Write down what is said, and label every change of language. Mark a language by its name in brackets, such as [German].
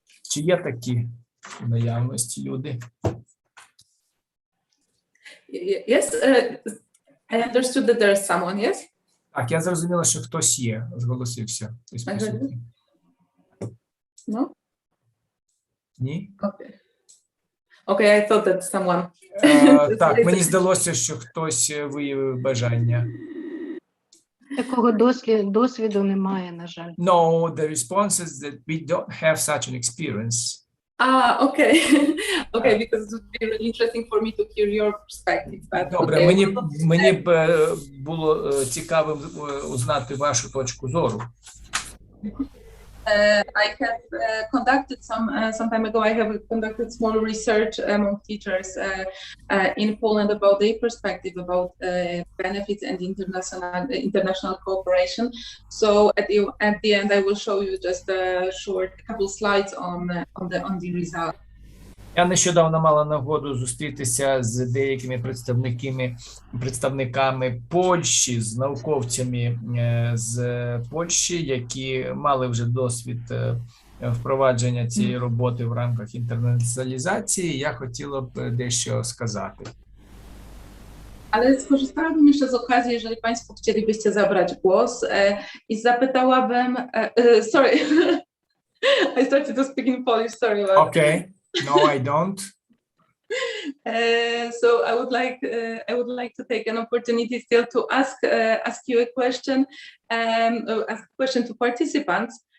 [Ukrainian] Чи є такі в наявності люди? [English] Yes, I understood that there is someone, yes? [Ukrainian] Так, я зрозуміла, що хтось є, зголосився. Хтось присутній. [English] No? [Ukrainian] Ні? [English] Okay, I thought that someone. [Ukrainian] Так, мені здалося, що хтось виявив бажання. Такого досвіду немає, на жаль. [English] No, the response is that we don't have such an experience. Okay. Okay, because it would be really interesting for me to hear your perspective. [Ukrainian] Добре, мені б було цікавим узнати вашу точку зору. [English] I have conducted some time ago. I have conducted small research among teachers in Poland about their perspective about benefits and international cooperation. So at the end, I will show you just a couple slides on the result. [Ukrainian] Я нещодавно мала нагоду зустрітися з деякими представниками Польщі, з науковцями з Польщі, які мали вже досвід впровадження цієї роботи в рамках інтернаціоналізації. Я хотіла б дещо сказати. [Polish] Ale skorzystałabym jeszcze z okazji, jeżeli Państwo chcielibyście zabrać głos i zapytałabym, [English] sorry, I started to speak in Polish, sorry. Okay. No, I don't. So I would like to take an opportunity still to ask you a question, ask a question to participants.